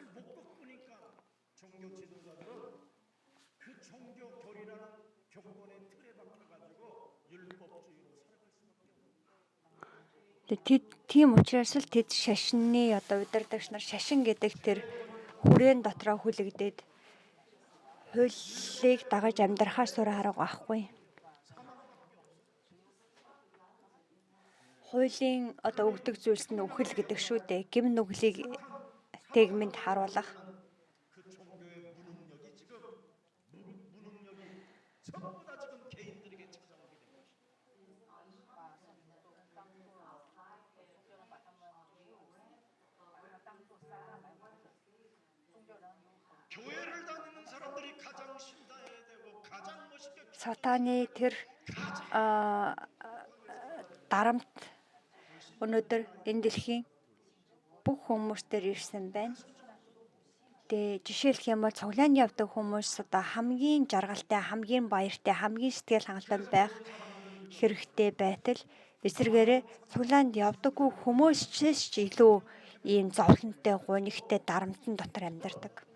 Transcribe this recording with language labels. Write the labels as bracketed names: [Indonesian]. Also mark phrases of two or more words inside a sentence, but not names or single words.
[Mongolian] Тийм учраас л тэд шашны одоо удирдагч нар шашин гэдэг тэр хүрээн дотроо хүлэгдээд хуулийг дагаж амьдрахаас өөр арга байхгүй. хуулийн одоо өгдөг зүйлс нь үхэл гэдэг шүү дээ. Гим нүглийг тэгмэнд харуулах. [Korean] 그 종교의 무능력이 지금 무능력이 전부 다 지금 개인들에게 찾아오게 된 것입니다. 교회를 다니는 사람들이 가장 신다해야 되고 가장 멋있게 [Mongolian] Сатаны тэр дарамт өнөөдөр энэ дэлхийн бүх хүмүүстээр ирсэн байна. Тэгээ жишээлх юм бол цуглаанд явдаг хүмүүс одоо хамгийн жаргалтай, хамгийн баяртай, хамгийн сэтгэл хангалуун байх хэрэгтэй байтал эсвэргээрээ цуглаанд явдаггүй хүмүүсчээс ч илүү ийм зовлонтой, гунигтай, дарамтан дотор амьдардаг.